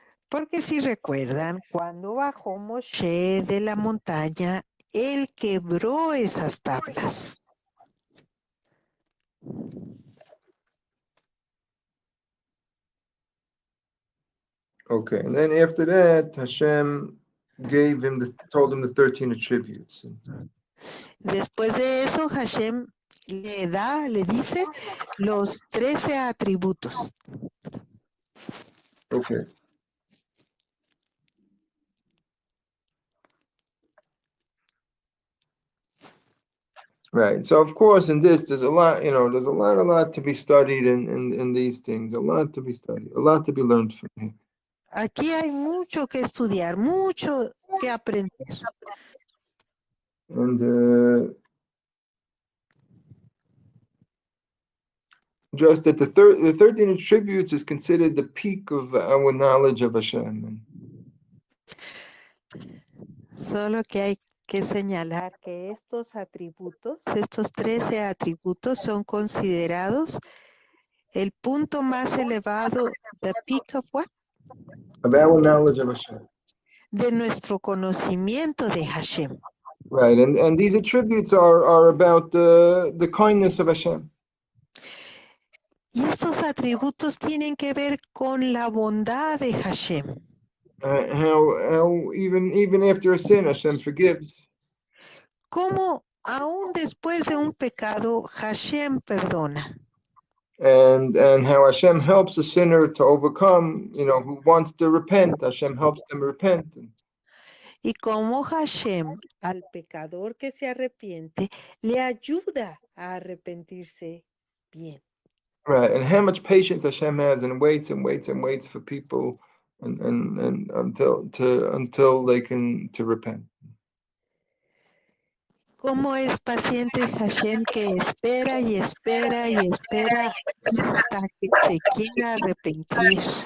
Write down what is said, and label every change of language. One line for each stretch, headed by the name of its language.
Spanish: Porque si recuerdan, cuando bajó Moshe de la montaña, él quebró esas tablas.
English: Okay, and then after that, Hashem told him the 13 attributes.
Spanish: Después de eso, Hashem le dice los 13 atributos.
English: Okay. Right. So of course, in this, there's a lot to be studied in these things. A lot to be studied. A lot to be learned from here.
Spanish: Aquí hay mucho que estudiar, mucho que aprender.
English: And Just that the 13 attributes is considered the peak of our knowledge of Hashem.
Spanish: Solo que hay que señalar que estos atributos, estos 13 atributos son considerados el punto más elevado,
English: the peak of what? Of our knowledge of Hashem.
Spanish: De nuestro conocimiento de Hashem.
English: Right, and these attributes are about the kindness of Hashem.
Spanish: Y estos atributos tienen que ver con la bondad de Hashem.
English: How even after a sin, Hashem forgives.
Spanish: Cómo aún después de un pecado, Hashem perdona.
English: And how Hashem helps a sinner to overcome, who wants to repent. Hashem helps them repent.
Spanish: Y cómo Hashem, al pecador que se arrepiente, le ayuda a arrepentirse bien.
English: Right, and how much patience Hashem has and waits and waits and waits for people and until they can to repent.
Spanish: Cómo es paciente Hashem que espera y espera y espera hasta que se quiera arrepentir.